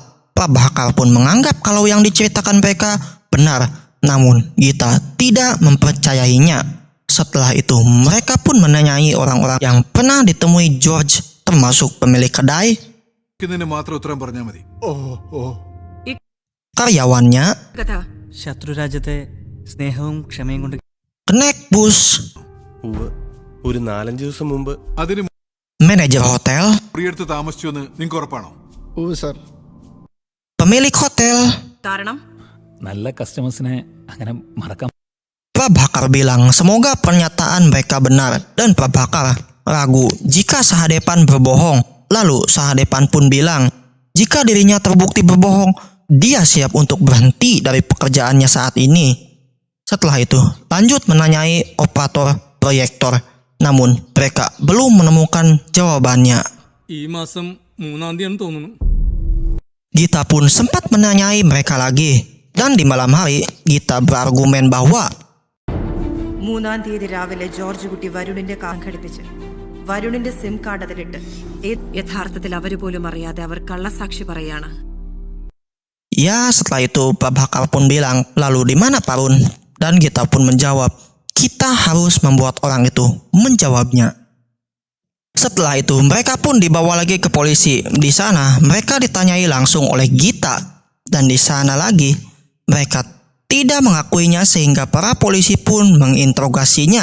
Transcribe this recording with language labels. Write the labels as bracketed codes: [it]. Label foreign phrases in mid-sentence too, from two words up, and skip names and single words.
[id] Prabhakar pun menganggap kalau yang diceritakan mereka benar, namun Gita tidak mempercayainya. Setelah itu mereka pun menanyai orang-orang yang pernah ditemui George, termasuk pemilik kedai, karyawannya, [ml] ശത്രുരാജ്യത്തെ സ്നേഹവും ക്ഷമയും കൊണ്ട് [id] kenek bus, [ml] ഒരു 4-5 ദിവസം മുമ്പ് അതിന് [id] manajer hotel, [ml] മുറിയെടുത്ത് താമസിച്ചു എന്ന് നിങ്ങൾക്ക് ഉറപ്പാണോ? [id] pemilik hotel. [ml] നല്ല കസ്റ്റമേഴ്സിനെ അങ്ങനെ മറക്കാൻ [id] Prabhakar bilang semoga pernyataan mereka benar, dan Prabhakar ragu jika Sahadepan berbohong. Lalu Sahadepan pun bilang jika dirinya terbukti berbohong, dia siap untuk berhenti dari pekerjaannya saat ini. Setelah itu lanjut menanyai operator proyektor, namun mereka belum menemukan jawabannya. [ml] ഈ മാസം 3-ാം തീയതി തോന്നുന്നു. [id] Gita pun sempat menanyai mereka lagi, dan di malam hari Gita berargumen bahwa [ml] 3-ാം തീയതി രാവിലെ ജോർജ് കുട്ടി വരുണിന്റെ കാർ ഘടിപ്പിച്ച് വരുണിന്റെ സിം കാർഡ് അതിലിട്ട് യഥാർത്ഥത്തിൽ അവര് പോലും അറിയാതെ അവർ കള്ളസാക്ഷി പറയാണ്. [id] ya setelah itu Prabhakar pun bilang lalu di mana Parun, dan Gita pun menjawab kita harus membuat orang itu menjawabnya. Setelah itu mereka pun dibawa lagi ke polisi. Di sana mereka ditanyai langsung oleh Gita, dan di sana lagi mereka tidak mengakuinya sehingga para polisi pun menginterogasinya.